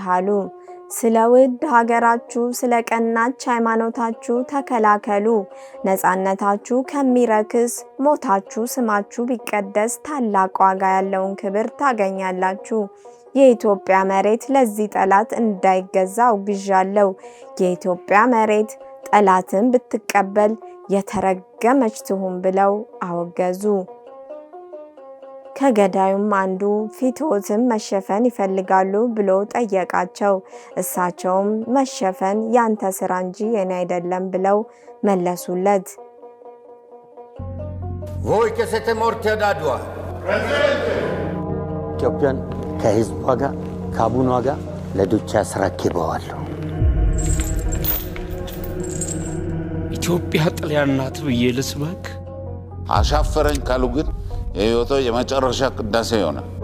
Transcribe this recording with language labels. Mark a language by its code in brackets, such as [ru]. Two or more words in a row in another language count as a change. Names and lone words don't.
[am] አሉ። ስለ ውድ ሀገራችሁ፣ ስለ ቀናች ሃይማኖታችሁ ተከላከሉ። ነፃነታችሁ ከሚረክስ ሞታችሁ ስማችሁ ቢቀደስ ታላቅ ዋጋ ያለውን ክብር ታገኛላችሁ። የኢትዮጵያ መሬት ለዚህ ጠላት እንዳይገዛ አውግዣለሁ። የኢትዮጵያ መሬት ጠላትን ብትቀበል የተረገመች ትሁን ብለው አወገዙ። ከገዳዩም አንዱ ፊትዎትን መሸፈን ይፈልጋሉ ብሎ ጠየቃቸው። እሳቸውም መሸፈን ያንተ ስራ እንጂ የኔ አይደለም ብለው መለሱለት። [it] Voi che siete morti ad Adua, [am] ኢትዮጵያን ከህዝቧ ጋር ከአቡኗ ጋር ለዱቻ አስረክበዋለሁ። ኢትዮጵያ ጣሊያን ናት ብዬ ልስበክ? አሻፈረኝ ካሉ ግን የህይወቶ የመጨረሻ ቅዳሴ ይሆናል።